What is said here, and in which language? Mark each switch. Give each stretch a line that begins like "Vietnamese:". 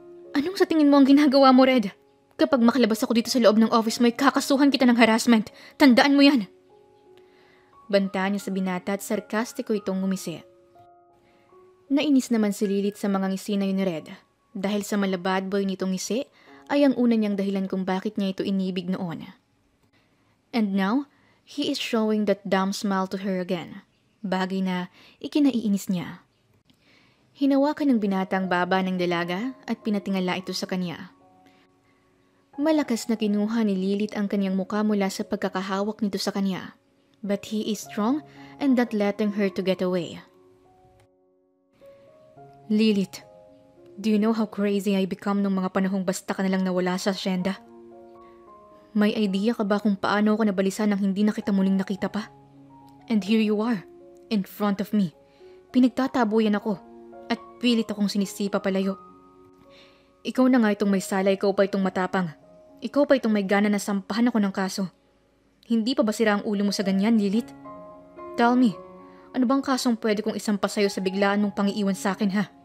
Filipino: Anong sa tingin mo ang ginagawa mo, Red? Kapag makalabas ako dito sa loob ng office mo, ay kakasuhan kita ng harassment. Tandaan mo yan. Banta niya sa binata at sarkastiko itong ngumisi. Nainis naman si Lilith sa mga ngisi na yun ni Red. Dahil sa malabad boy nitong ngisi, ay ang una niyang dahilan kung bakit niya ito inibig noon.
English: And now, he is showing that dumb smile to her again.
Filipino: Bagay na ikinaiinis niya. Hinawakan ng binata ang baba ng dalaga at pinatingala ito sa kanya. Malakas na kinuha ni Lilith ang kanyang muka mula sa pagkakahawak nito sa kanya.
English: But he is strong and not letting her to get away.
Filipino: Lilith,
English: do you know how crazy I become
Filipino: nung mga panahong basta ka nalang nawala sa asyenda? May idea ka ba kung paano ako nabalisan nang hindi na kita muling nakita pa?
English: And here you are, in front of me.
Filipino: Pinagtatabuyan ako at pilit akong sinisipa palayo. Ikaw na nga itong may sala, ikaw pa itong matapang. Ikaw pa itong may gana na sampahan ako ng kaso. Hindi pa ba sira ang ulo mo sa ganyan, Lilith?
English: Tell me,
Filipino: ano bang kasong pwede kong isampa sa'yo sa biglaan mong pangiiwan sa akin, ha?